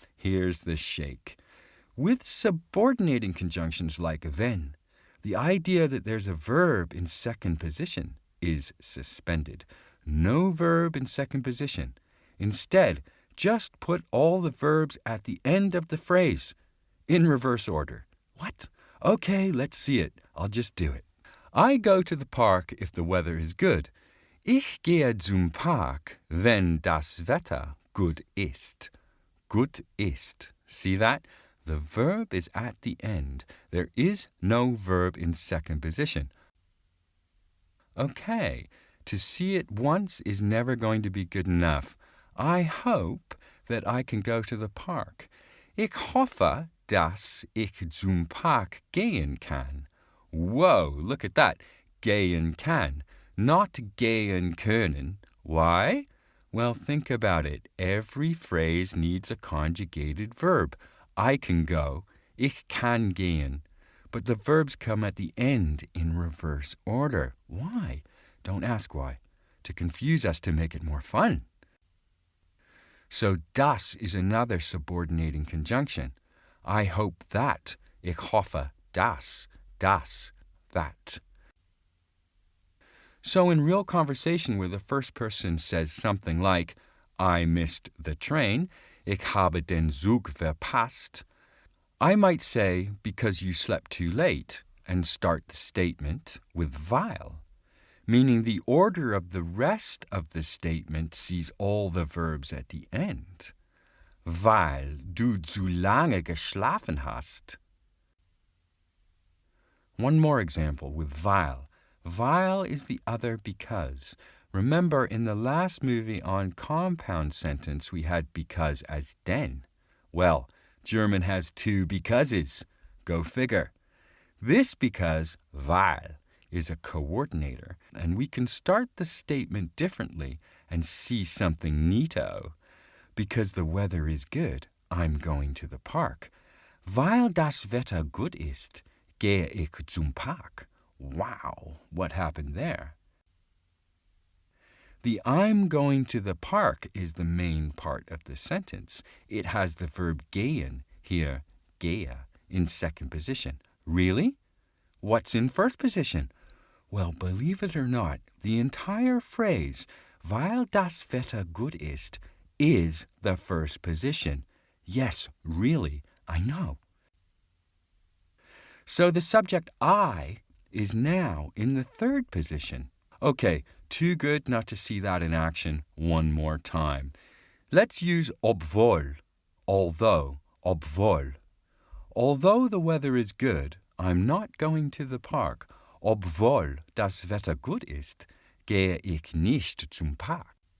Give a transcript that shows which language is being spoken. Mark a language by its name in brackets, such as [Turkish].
[English] Here's the shake. With subordinating conjunctions like wenn, the idea that there's a verb in second position is suspended. No verb in second position. Instead, just put all the verbs at the end of the phrase in reverse order. What? Okay, let's see it. I'll just do it. I go to the park if the weather is good. [German] Ich gehe zum Park, wenn das Wetter gut ist. Gut ist. [English] See that? The verb is at the end. There is no verb in second position. Okay, to see it once is never going to be good enough. I hope that I can go to the park. [German] Ich hoffe, dass ich zum Park gehen kann. [English] Whoa, look at that. [German] Gehen kann. [English] Not [German] gehen können. [English] Why? Well, think about it. Every phrase needs a conjugated verb. I can go. [German] Ich kann gehen. [English] But the verbs come at the end in reverse order. Why? Don't ask why. To confuse us to make it more fun. So das is another subordinating conjunction. I hope that. [German] Ich hoffe, dass. Das, [English] that. So in real conversation where the first person says something like, I missed the train, [German] ich habe den Zug verpasst, [English] I might say, because you slept too late, and start the statement with weil, meaning the order of the rest of the statement sees all the verbs at the end. [German] Weil du zu lange geschlafen hast. [English] One more example with weil. Weil is the other because. Remember, in the last movie on compound sentence, we had because as den. Well, German has 2 becauses. Go figure. This because, weil, is a coordinator, and we can start the statement differently and see something neato. Because the weather is good, I'm going to the park. [German] Weil das Wetter gut ist, gehe ich zum Park. [English] Wow, what happened there? The I'm going to the park is the main part of the sentence. It has the verb gehen, here, gehe, in second position. Really? What's in first position? Well, believe it or not, the entire phrase, [German] weil das Wetter gut ist, [English] is the first position. Yes, really, I know. So the subject I is now in the third position. Okay, too good not to see that in action one more time. Let's use obwohl, although, obwohl. Although the weather is good, I'm not going to the park. [German] Obwohl das Wetter gut ist, gehe ich nicht zum Park.